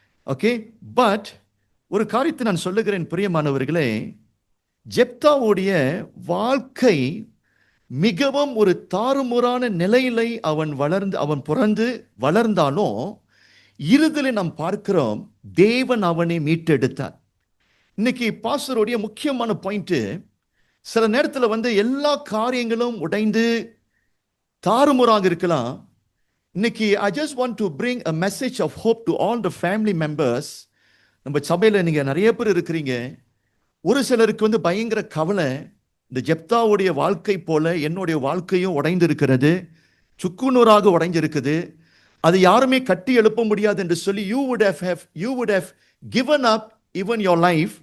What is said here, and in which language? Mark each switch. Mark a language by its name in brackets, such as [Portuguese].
[Tamil] Okay, but ஒரு காரியத்தை நான் சொல்லுகிறேன் பிரியமானவர்களே, ஜெப்தாவுடைய வாழ்க்கை மிகவும் ஒரு தாறுமாறான நிலையில அவன் பிறந்து வளர்ந்தாலும் இறுதியில் நாம் பார்க்கிறோம் தேவன் அவனை மீட்டெடுத்தார். இன்னைக்கு பாஸ்டருடைய முக்கியமான பாயிண்ட், சில நேரத்தில் எல்லா காரியங்களும் உடைந்து தாறுமாறாக இருக்கலாம். இன்னைக்கு [English] I just want to bring a message of hope to all the family members. [Tamil] நம்ம சபையில் நீங்கள் நிறைய பேர் இருக்கிறீங்க. ஒரு சிலருக்கு பயங்கர கவலை, இந்த ஜெப்தாவுடைய வாழ்க்கை போல என்னுடைய வாழ்க்கையும் உடைந்து இருக்கிறது, சுக்குநூறாக உடைஞ்சிருக்குது, அது யாருமே கட்டி எழுப்ப முடியாது என்று சொல்லி [English] you would have given up even your life.